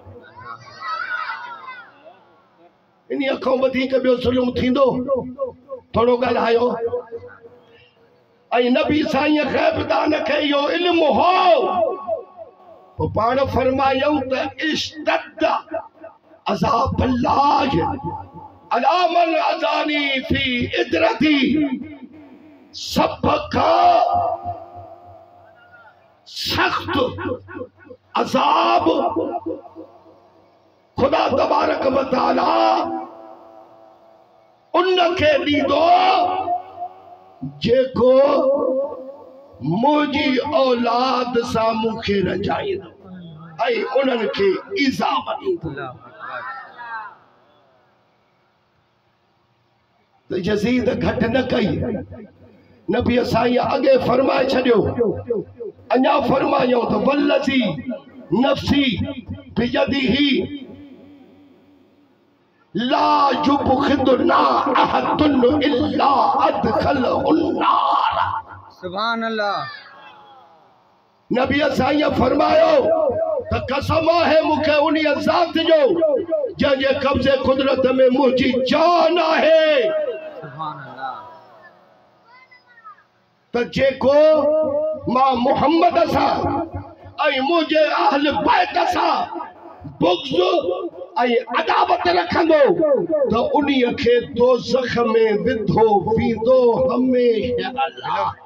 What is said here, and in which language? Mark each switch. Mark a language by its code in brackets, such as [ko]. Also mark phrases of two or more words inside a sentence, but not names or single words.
[sd] इन खां वधीक ॿियो सुलूम थींदो? थोरो ॻाल्हायो। ऐं नबी साईं ग़ैबदान खे इहो इल्मु हो। पोइ पाण फरमायूं त [ar] اشتد عذاب الله على من آذاني في عترتي [sd] सब खां सख्त अज़ाब खुदा [ar] تبارك وتعالى [sd] उनखे ॾींदो जेको मुंहिंजी औलाद सां मूंखे रंजाईंदो ऐं उन्हनि खे इज़ाब ॾींदो। त यज़ीद घटि न कई। नबी साईं अॻे फरमाए छॾियो, अञा फरमायो त [ar] والذي نفسي بيده لا يبغضنا أحد إلا أدخله النار. سبحان الله. [sd] नबी साईं फरमायो त कसम आहे मूंखे उन ज़ात जो जंहिंजे कब्ज़े कुदरत में मुंहिंजी जान आहे [ar] سبحان الله. त [sd] जेको मां मुहम्मद सां ऐं मुंहिंजे [ar] أهل بيت [sd] सां बुग़्ज़ ऐं अदावत रखंदो त उन्हीअ खे दोज़ख में विधो वेंदो हमेशह।